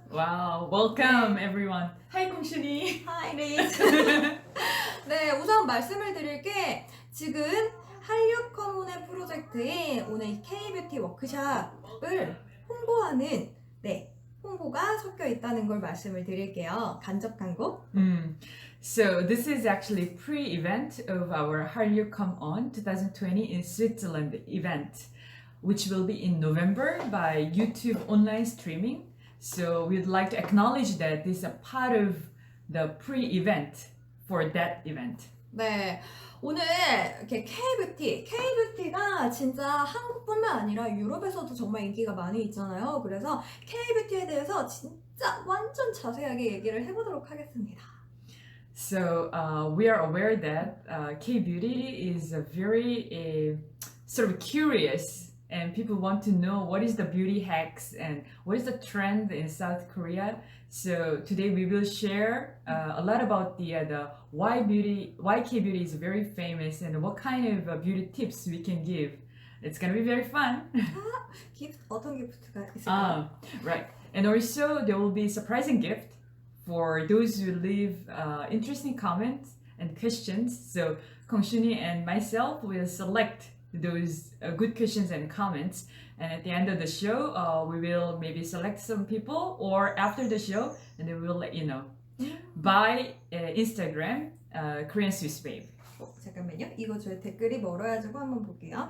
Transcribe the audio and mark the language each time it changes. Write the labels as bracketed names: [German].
[English] Wow, welcome everyone. Hi, 공순이. Hi, Liz. [Korean] 네, 우선 말씀을 드릴 게 지금 한류 커뮤니티 프로젝트에 오늘 K-뷰티 워크샵을 홍보하는 홍보가 섞여 있다는 걸 말씀을 드릴게요. 간접 광고. [English] So this is actually pre-event of our Hallyu Come On 2020 in Switzerland event, which will be in November by YouTube online streaming. So we'd like to acknowledge that this is a part of the pre-event for that event. [Korean] 네, 오늘 이렇게 K-뷰티가 진짜 한국뿐만 아니라 유럽에서도 정말 인기가 많이 있잖아요. 그래서 K-뷰티에 대해서 진짜 완전 자세하게 얘기를 해보도록 하겠습니다. [English] So we are aware that K-beauty is a very sort of curious, and people want to know what is the beauty hacks and what is the trend in South Korea. So today we will share a lot about the why K-beauty is very famous and what kind of beauty tips we can give. It's gonna be very fun. [Korean] 어떤 기프트가 있을까요? [English] Right. And also there will be a surprising gift for those who leave interesting comments and questions. So Kongshuni and myself will select those good questions and comments, and at the end of the show we will maybe select some people, or after the show, and then we'll let you know by Instagram Korean Swiss Babe. [Korean] 잠깐만요. 이거 저희 댓글이 멀어가지고 한번 볼게요.